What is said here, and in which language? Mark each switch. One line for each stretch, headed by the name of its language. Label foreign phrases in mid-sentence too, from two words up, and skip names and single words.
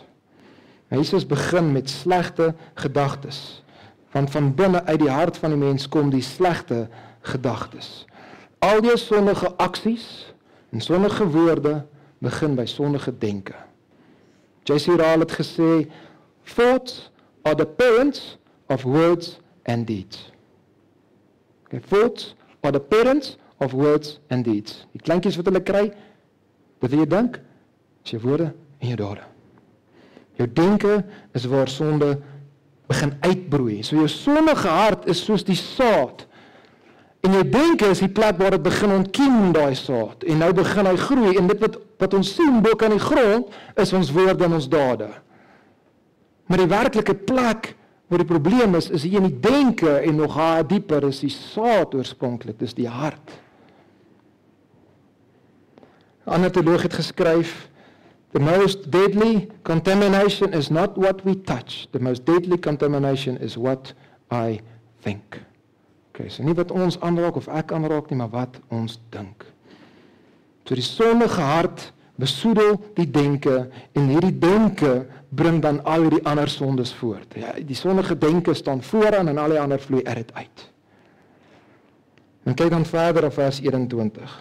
Afrikaans: Jesus begin met slegte gedagtes. Want van binne uit die hart van die mens kom die slegte gedagtes. Al die sondige aksies en sondige woorde begin by sondige denke. J.C. Ryle het gesê,
English: Thoughts are the parents of words and deeds. Okay, thoughts are the parents of words and deeds.
Afrikaans: Die kleintjies wat hulle kry, wat jy dink, is jou woorde en jou dade. Jou denke is waar sonde begin uitbroei. So jou sondige hart is soos die saad. En jou denke is die plek waar dit begin ontkiem, daai saad. En nou begin hy groei. En dit wat ons sien bo aan die grond, is ons woorde en ons dade. Maar die werklike plek waar die probleem is hier in die denke en nog dieper is die saad oorspronklik, dis die hart. 'n ander teoloog het geskryf,
English: the most deadly contamination is not what we touch. The most deadly contamination is what I think.
Afrikaans: Okay, so nie wat ons aanraak of ek aanraak nie, maar wat ons dink. So die sondige hart besoedel die denke en hierdie denke bring dan al die ander sondes voort. Ja, die sondige denke staan vooraan en al die ander vloei uit. En kyk dan verder op vers 21.